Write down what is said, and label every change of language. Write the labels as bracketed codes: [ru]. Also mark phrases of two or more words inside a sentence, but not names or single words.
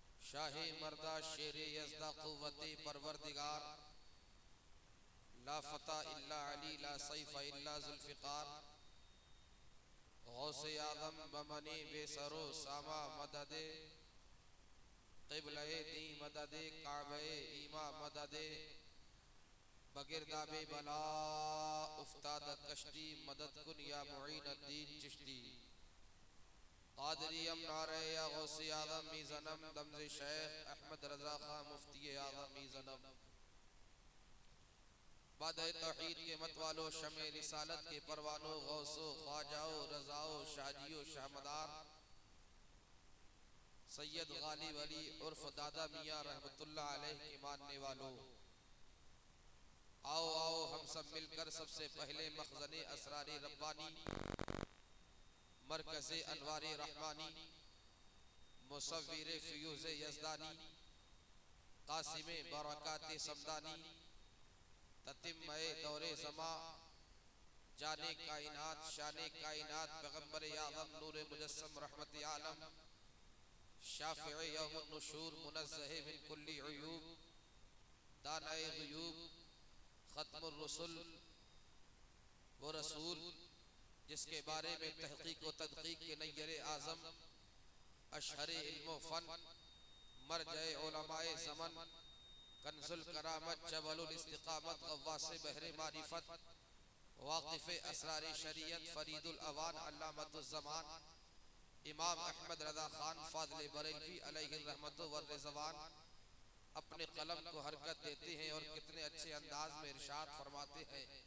[fa] شاهِ مردان شیرِ یزدان قوتِ پروردگار, [ar] لا فتى إلا علي لا سيف إلا ذو الفقار, [fa] غوثِ اعظم بمنِ بی‌سر و سامان مددی، قبلهٔ دی مددی کعبهٔ ایمان مددی، بگردابِ بلا افتاد کشتی مدد کن یا معین الدین چشتی، قادری نعرهٔ یا غوثِ اعظم می‌زنم دم ز شیخ احمد رضا خان مفتی اعظم می‌زنم. [ur] بادۂ توحید کے متوالو شمعِ رسالت کے پروانو غوثو خواجاؤ رضاؤ شاہجیو شاہ مدار، سید غالب علی عرف دادا میاں رحمۃ اللہ علیہ کے ماننے والوں، آؤ آؤ ہم سب مل کر سب سے پہلے مخزنِ اسرارِ ربانی, مرکزِ انوارِ رحمانی، مصورِ فیوضِ یزدانی، قاسمِ برکاتِ صمدانی، تتمۂ دورِ زماں، جانِ کائنات شانِ کائنات پیغمبرِ اعظم نورِ مجسم رحمتِ عالم, شفیعِ یوم النشور منزہ [ar] من كل عيوب, [ur] دانائے غیوب، ختم الرسل, وہ رسول جس کے بارے میں تحقیق و تدقیق کے نیرِ اعظم، اشہرِ علم فن، مرجعِ علمائے زمن، کنز الکرامت جبل الاستقامت غواصِ بحرِ معرفت، واقفِ اسرارِ شریعت فرید الاوان علامۃ الزمان، امام احمد رضا خان فاضل بریلوی علیہ رحمت و رضوان اپنے قلم کو حرکت دیتے ہیں اور کتنے اچھے انداز میں ارشاد فرماتے ہیں.